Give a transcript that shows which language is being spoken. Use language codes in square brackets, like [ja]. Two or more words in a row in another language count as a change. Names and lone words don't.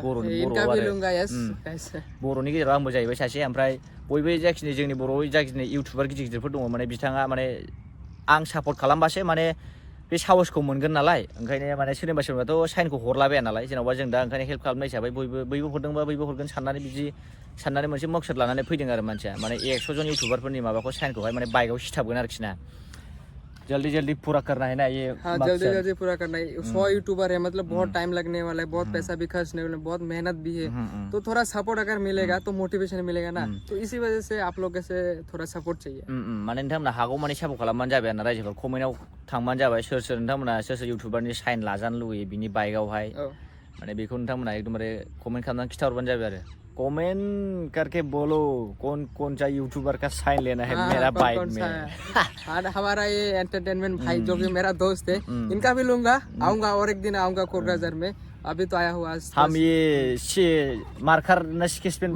[brx] बर'नि गेजेराव आंबो जाहैबाय सासे ओमफ्राय बयबो जाखिनि जोंनि बर'आव जाखिनि इउटुबार गिदिरफोर दङ माने बिथाङा माने आं सापर्ट खालामबासो माने बे साहसखौ मोनगोन नालाय ओंखायनो माने सोरनिबाथ' साइनखौ हरलाबाया नालाय जेन'बा जों दा ओंखायनो हेल्प खालामनाय हिसाबै बयबो हरदोंबा बयबो हरगोन साननानै बिदि साननानै मोनसे मकसद लानानै फैदों आरो मानसिया माने 100 जन इउटुबारफोरनि माबाखौ साइनखौहाय माने बाइकआव सिथाबगोन आरोखि [hi] ना जल्दी पूरा करना है ना ये हाँ जल्दी पूरा करना है 100 यूट्यूबर है मतलब बहुत टाइम लगने वाला है बहुत पैसा भी खर्चने वाला है बहुत मेहनत भी है तो थोड़ा सपोर्ट अगर मिलेगा तो मोटिवेशन मिलेगा ना तो इसी वजह से आप लोगों से थोड़ा सपोर्ट चाहिए [brx] माने नोंथांमोना हागौ माने सापर्ट खालामबानो जाबाय आरोना रायजोफोर कमेन्टआव थांबानो जाबाय सोर नोंथांमोना सोर इउटुबारनि साइन लाजानो लुगैयो बिनि बाइकआवहाय माने बेखौ नोंथांमोना एकदमबारे कमेन्ट खालामनानै खिथाहरबानो जाबाय आरो [hi] कमेंट करके बोलो कौन सा यूट्यूबर का साइन लेना है मेरा बाइक में हमारा ये एंटरटेनमेंट भाई जो कि मेरा दोस्त है इनका भी लूंगा आऊंगा और एक दिन आऊंगा कोकराझार में अभी तो आया हुआ हम ये मार्कर न स्केच पेन